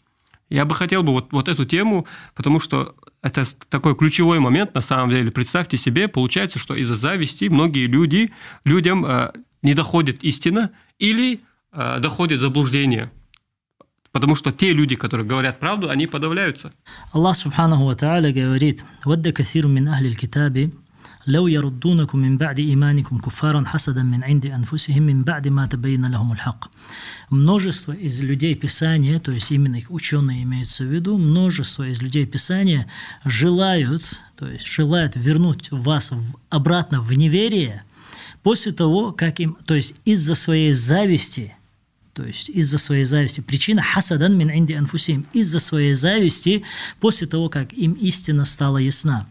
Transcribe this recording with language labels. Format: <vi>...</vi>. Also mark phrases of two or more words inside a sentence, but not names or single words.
<ru>Я бы хотел вот эту тему, потому что это такой ключевой момент, на самом деле. Представьте себе, получается, что из-за зависти многие людям не доходит истина или доходит заблуждение. Потому что те люди, которые говорят правду, они подавляются.</ru> <ar>الله سبحانه وتعالى говорит: «ودّ كثير من أهل الكتاب لو يردونكم من بعد إيمانكم كفارا حسدا من عند أنفسهم من بعد ما تبين لهم الحق».</ar> <ru>Множество из людей Писания, то есть именно их ученые имеются в виду, множество из людей Писания желают вернуть вас обратно в неверие после того, как им, то есть из-за своей зависти, причина</ru> <ar>حسدا من عند أنفسهم,</ar> <ru>из-за своей зависти, после того, как им истина стала ясна.</ru>